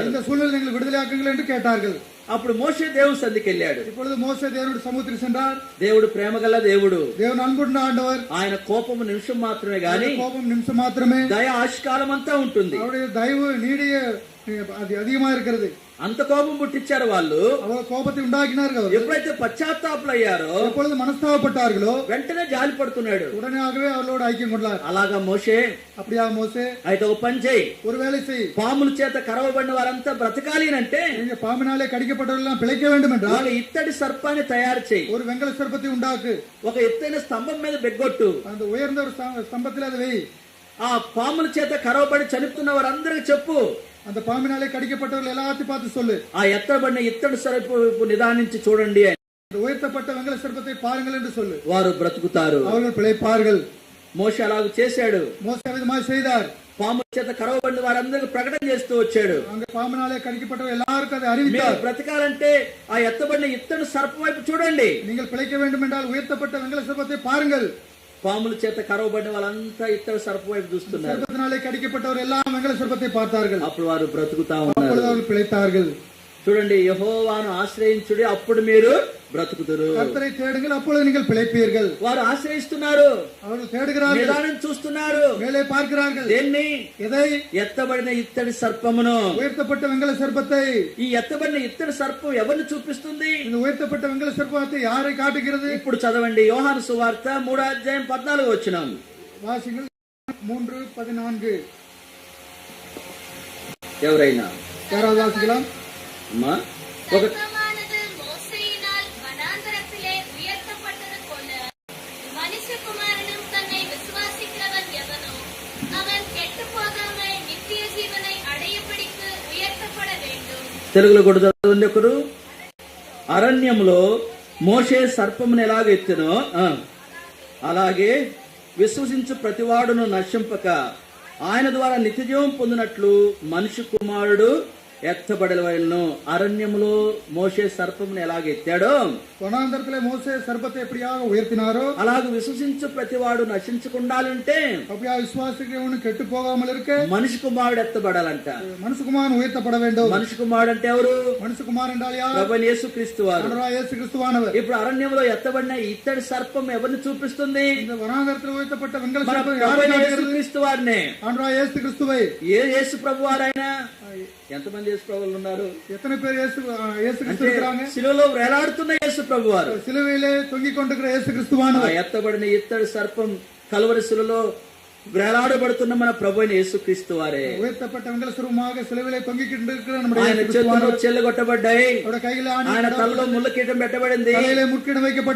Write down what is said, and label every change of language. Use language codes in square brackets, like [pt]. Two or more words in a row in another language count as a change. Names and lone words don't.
[ta] இந்த சூழ்நிலை எங்களை விடுதலையாக்குங்கள் என்று கேட்டார்கள். [te] అప్పుడు మోషే దేవుని సన్నిధికి వెళ్ళాడు. [ta] இப்பொழுது மோசே தேவனுடைய சமூகத்துக்கு சென்றார். [te] దేవుడు ప్రేమగల దేవుడు, [ta] தேவன் அன்புள்ள ஆண்டவர். [te] ఆయన కోపము నిమిషం మాత్రమే గాని [ta] கோபம் நிமிஷம் மாத்திரமே, [te] దయ ఆయుష్కాలం అంతా ఉంటుంది. [ta] அவருடைய தயவு நீடிய அது அதிகமா இருக்கிறது. [te] అంత కోపం పుట్టించారు వాళ్ళు. [ta] அவர் கோபத்தை உண்டாக்கினார்கள். [te] ఎప్పుడైతే పశ్చాత్తాపలు అయ్యారో, [ta] எப்பொழுது மனஸ்தாபப்பட்டார்களோ [te] వెంటనే జాలి పడుతున్నాడు. [ta] உடனேயாகவே அவர்களோடு ஐக்கியம் கொண்டார். [te] అలాగా మోషే, [ta] அப்படியா மோசே, [te] అయితే ఒక పని చేయి, [ta] ஒரு வேலை செய், [te] పాముల చేత కరవబడిన వారంతా బ్రతకాలి అంటే [ta] நீங்க பாம்பினாலே கடிக்கப்பட்டவர்கள் பிழைக்க வேண்டும் என்றால் [te] వాళ్ళ ఇత్తడి సర్పాన్ని తయారు చేయి, [ta] ஒரு வெங்கல சர்ப்பத்தை உண்டாக்கு, [te] ఒక ఎత్తైన స్తంభం మీద బెగ్గొట్టు, [ta] அந்த உயர்ந்த ஒரு ஸ்தம்பத்தில் அதை வை, [te] ఆ పాముల చేత కరవబడి చనిపోతున్న వారందరికి చెప్పు, [ta] அந்த பாம்பினாலே கடிக்கப்பட்டவர்கள் எல்லாத்தையும் பார்த்து சொல்லு, [te] ఆ ఎత్తబడిన ఇత్తడి సర్పపు నిదానించి చూడండి అని. [ta] அந்த உயர்த்தப்பட்ட வெங்கல சர்ப்பத்தை பாருங்கள் என்று சொல்லு, [te] వారు బ్రతుకుతారు. [ta] அவர்கள் பிழைப்பார்கள். [te] మోషే అలాగ చేశాడు. [ta] மோசே விதமாக செய்தார். [te] పాముల చేత కరవబడిన వారందరికి ప్రకటన చేస్తూ వచ్చాడు. [ta] அங்க பாம்பினாலே கடிக்கப்பட்டவர் எல்லாருக்கும் அதை [te] మీరు [ta] அறிவித்தார். [te] బ్రతకాలంటే ఆ ఎత్తబడిన ఇత్తడి సర్పం వైపు చూడండి. [ta] நீங்கள் பிழைக்க வேண்டும் என்றால் உயர்த்தப்பட்ட வெங்கல சர்ப்பத்தை பாருங்கள். [te] పాముల చేత కరవబడిన వాళ్ళంతా ఇత్తడి సర్పం వైపు చూస్తున్నారు. [ta] சர்ப்பத்தினாலே கடிக்கப்பட்டவர் எல்லாம் வெங்கல சர்ப்பத்தை பார்த்தார்கள். [te] అప్పుడు వారు బ్రతుకుతా [ta] அப்பொழுது [te] ఉన్నారు. [ta] அவர்கள் பிழைத்தார்கள். [te] చూడండి, యెహోవాను ఆశ్రయించుడి అప్పుడు మీరు బ్రతుకుదురు. [ta] கர்த்தரை தேடுங்கள், அப்பொழுது நீங்கள் பிழைப்பீர்கள். [te] వారు ఆశ్రయిస్తున్నారు, [ta] அவர்கள் தேடுகிறார்கள், [te] నిదానం చూస్తున్నారు. [ta] மேலே பார்க்கிறார்கள். [te] దేన్ని? [ta] எதை? [te] ఎత్తబడిన ఇత్తడి సర్పమును. [ta] உயர்த்தப்பட்ட வெங்கல சர்ப்பத்தை. [te] ఈ ఎత్తబడిన ఇత్తడి సర్పం ఎవరిని చూపిస్తుంది? [ta] இந்த உயர்த்தப்பட்ட வெங்கல சர்ப்பத்தை யாரை காட்டுகிறது? [te] ఇప్పుడు చదవండి, యోహాను సువార్త 3:14 [ta] வாசிங்கள் 3:14. [te] ఎవరైనా [ta] யாராவது வாசிக்கலாம்? [te] అమ్మా, ఒక [ta] சர்ப்பமானது மோசேயினால் வனாந்தரத்திலே உயர்த்தப்பட்டது போல மனுஷகுமாரனும் தன்னை விசுவாசிக்கிறவன் எவனோ அவன் கெட்டுப் போகாமல் நித்திய ஜீவனை அடையும்படிக்கு உயர்த்தப்பட வேண்டும். [te] తెలుగులో కూడా చదవండి ఒకరు. అరణ్యంలో మోషే సర్పమును ఎలాగ ఎత్తునో అలాగే విశ్వసించు ప్రతివాడును నశింపక ఆయన ద్వారా నిత్యజీవం పొందినట్లు మనిషి కుమారుడు ఎత్తబడవలెను. అరణ్యములో మోషే సర్పమును ఎలాగ ఎత్తాడో [ta] வனாந்தரத்திலே மோசே சர்ப்பத்தை எப்படியாக உயர்த்தினாரோ [te] అలాగ విశ్వసించు ప్రతివాడు నశించకుండాలంటే [ta] அப்படியா விசுவாசிக்கிறவனு கெட்டு போகாமல் இருக்க [te] మనిషి కుమారుడు ఎత్తబడాలంట. [ta] மனுஷகுமாரன் உயர்த்தப்பட வேண்டும். [te] మనిషి కుమారుడు అంటే ఎవరు? [ta] மனுஷகுமாரன் என்றால் யார்? [te] ప్రభువైన యేసుక్రీస్తు వారు. [ta] ஆண்டவராகிய இயேசு கிறிஸ்துவானவர். [te] ఇప్పుడు అరణ్యంలో ఎత్తబడిన ఇత్తడి సర్పం ఎవరిని చూపిస్తుంది? [ta] இந்த வனாந்தரத்தில் உயர்த்தப்பட்ட வெங்கல [te] మన [ta] சர்ப்பம் யாரை [te] ప్రభువైన [ta] காட்டுகிறது? [te] యేసుక్రీస్తు వారినే. [ta] ஆண்டவராகிய இயேசு கிறிஸ்துவை. [te] యేసు ప్రభు వారైనా ఎంతమంది యేసు ప్రభువులు ఉన్నారు? [ta] எத்தனை பேர் இயேசு கிறிஸ்து [te] అంటే [ta] இருக்கிறாங்க? [te] శిలువలో వేలాడుతున్న యేసు ప్రభు వారు. [ta] சிலுவையிலே தொங்கிக் கொண்டிருக்கிற இயேசு கிறிஸ்துவானவர். [te] ఎత్తబడిన ఇత్తడి సర్పం కలువరి శిలువలో వేలాడబడుతున్న మన ప్రభు అయిన యేసుక్రీస్తు వారే. [ta] உயர்த்தப்பட்ட வெங்கல சர்ப்பமாக சிலுவையிலே தொங்கிக் கொண்டிருக்கிற நம்முடைய [te] ఆయన [ta] இயேசு [te] చేతుల్లో [ta] கிறிஸ்துவானவர். [te] చెల్లగొట్టబడ్డాయి, [ta] அவருடைய கையிலே ஆணி [te] ఆయన తలలో ముళ్ళ కీటం పెట్టబడింది, [ta] தலையிலே முட்கிடம் வைக்கப்பட்டது,